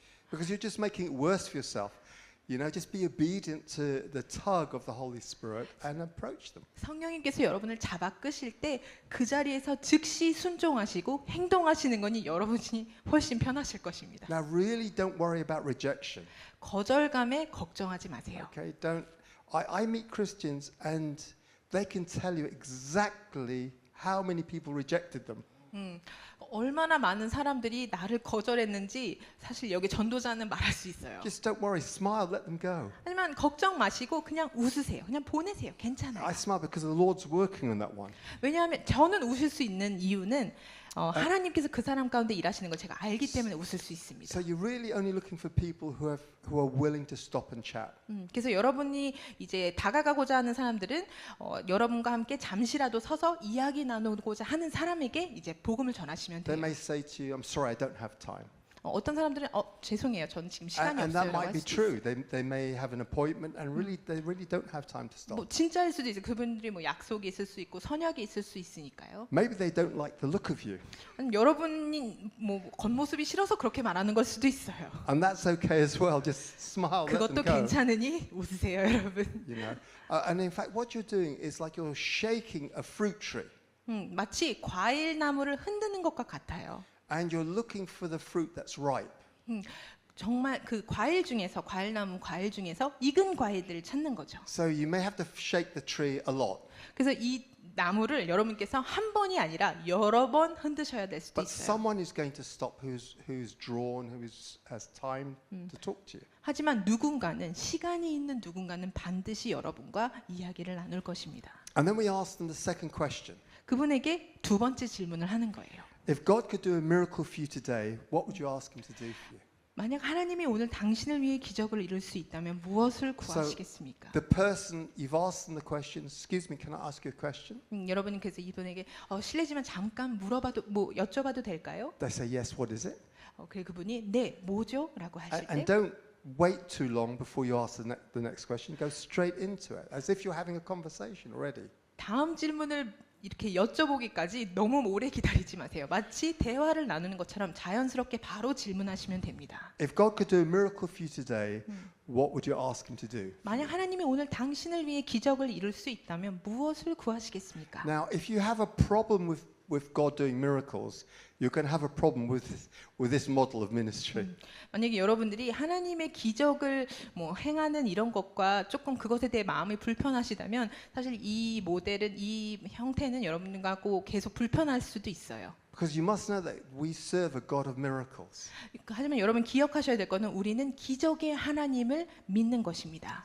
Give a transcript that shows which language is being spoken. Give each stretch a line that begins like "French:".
English: Because you're just making it worse for yourself. You know, just be obedient to the tug of the Holy Spirit and approach them.
Korean: 성령님께서 여러분을 잡아 끄실 때 그 자리에서 즉시 순종하시고 행동하시는 거니 여러분이 훨씬 편하실 것입니다.
English: Now, really don't worry about rejection.
Korean: 거절감에 걱정하지 마세요.
English: Okay, don't. I meet Christians and they can tell you exactly how many people rejected them.
Korean: 얼마나 많은 사람들이 나를 거절했는지 사실 여기 전도자는 말할 수 있어요.
English: Just don't worry, smile, let them go.
Korean: 하지만 걱정 마시고 그냥 웃으세요. 그냥 보내세요.
English: I
Korean: 괜찮아요.
English: smile because the Lord's working on that one.
Korean: 왜냐하면 저는 웃을 수 있는 이유는 하나님께서 그 사람 가운데 일하시는 걸 제가 알기 때문에 웃을 수 있습니다.
English: So you're really only looking for people who are willing to stop and chat.
Korean: 그래서 여러분이 이제 다가가고자 하는 사람들은 여러분과 함께 잠시라도 서서 이야기 나누고자 하는 사람에게 이제 복음을 전하시면
English: They
Korean: 돼요.
English: may say to you, "I'm sorry, I don't have time."
Korean: 어떤 사람들은 죄송해요. 저는 지금 시간이
English: And that
Korean: 없어요라고
English: might
Korean: 할
English: be
Korean: 수도
English: true.
Korean: 있어요.
English: They may have an appointment and they really don't have time to stop.
Korean: 뭐 진짜일 수도 있어요. 그분들이 뭐 약속이 있을 수 있고 선약이 있을 수 있으니까요.
English: Maybe they don't like the look of you.
Korean: 아니면 여러분이 뭐 겉모습이 싫어서 그렇게 말하는 걸 수도 있어요.
English: And that's okay as well. Just smile, let
Korean: 그것도
English: them go.
Korean: 괜찮으니 웃으세요, 여러분.
English: You know. And in fact, what you're doing is like you're shaking a fruit tree.
Korean: 마치 과일 나무를 흔드는 것과 같아요.
English: And you're looking for the fruit that's ripe.
Korean: 정말 그 과일나무 과일 중에서 익은 과일들을 찾는 거죠.
English: So you may have to shake the tree a lot.
Korean: 그래서 이 나무를 여러분께서 한 번이 아니라 여러 번 흔드셔야 될 수도
English: But
Korean: 있어요.
English: someone is going to stop who's drawn, has time to talk to you.
Korean: 하지만 시간이 있는 누군가는 반드시 여러분과 이야기를 나눌 것입니다.
English: And then we ask them the second question.
Korean: 그분에게 두 번째 질문을 하는 거예요.
English: If God could do a miracle for you today, what would you ask him to do for you?
Korean: 만약 하나님이 오늘 당신을 위해 기적을 이룰 수 있다면 무엇을 구하시겠습니까?
English: The person, you've asked them the question, excuse me, can I ask you a question?
Korean: 여러분은 그래서 이분에게 실례지만 잠깐 여쭤봐도 될까요?
English: They say, yes, what is it?
Korean: 그리고 그분이 네, 뭐죠? 라고 하실 때
English: And don't wait too long before you ask the next question. Go straight into it, as if you're having a conversation already.
Korean: 다음 질문을 이렇게 여쭤보기까지 너무 오래 기다리지 마세요. 마치 대화를 나누는 것처럼 자연스럽게 바로 질문하시면 됩니다.
English: If God could do a miracle for you today, what would you ask him to do?
Korean: 만약 하나님이 오늘 당신을 위해 기적을 이룰 수 있다면 무엇을 구하시겠습니까?
English: Now, if you have a problem with God doing miracles, you're going to have a problem with this model of ministry.
Korean: 만약에 여러분들이 하나님의 기적을 행하는 이런 것과 조금 그것에 대해 마음이 불편하시다면 사실 이 모델은 이 형태는 여러분들하고 계속 불편할 수도 있어요.
English: Because you must know that we serve a God of miracles.
Korean: 하지만 여러분 기억하셔야 될 것은 우리는 기적의 하나님을 믿는 것입니다.